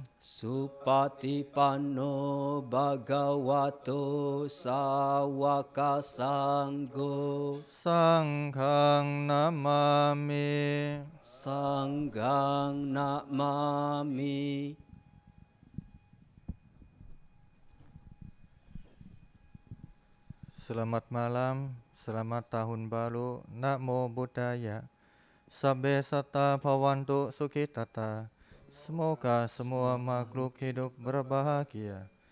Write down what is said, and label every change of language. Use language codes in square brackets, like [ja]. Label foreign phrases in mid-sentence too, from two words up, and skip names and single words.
[pi] Supatipanno Bhagavato Sawaka Sangho Sanghang Namami Sanghang Namami. [id] Selamat malam, selamat tahun baru, [pi] Namo Buddhaya. Sabbe sata bhavantu sukhitata. [id] Semoga semua makhluk hidup berbahagia.